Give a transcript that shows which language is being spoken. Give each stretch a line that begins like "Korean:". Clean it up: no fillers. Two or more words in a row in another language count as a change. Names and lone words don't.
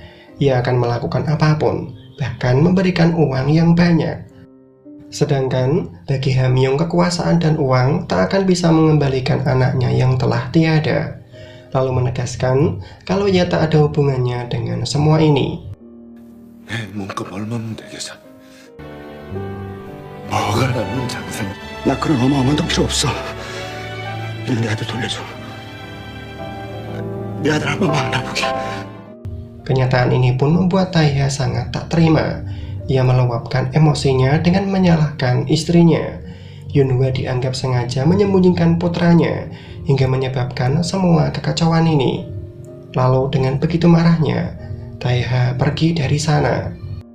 Indonesian: Ia akan melakukan apapun, bahkan memberikan uang yang banyak. Sedangkan, bagi Hamyung kekuasaan dan uang tak akan bisa mengembalikan anaknya yang telah tiada. Lalu menegaskan kalau ia tak ada hubungannya dengan semua ini.
Korean: 뭐가 남는 장생? 나 그런 어마어마한 돈 필요 없어. 이런 내 아들 돌려줘. 내 아들 한 번만 알아보게.
Indonesian: Kenyataan ini pun membuat Taeha sangat tak terima. Ia meluapkan emosinya dengan menyalahkan istrinya. Yunhwa dianggap sengaja menyembunyikan putranya hingga menyebabkan semua kekacauan ini. Lalu dengan begitu marahnya, Taeha pergi dari sana.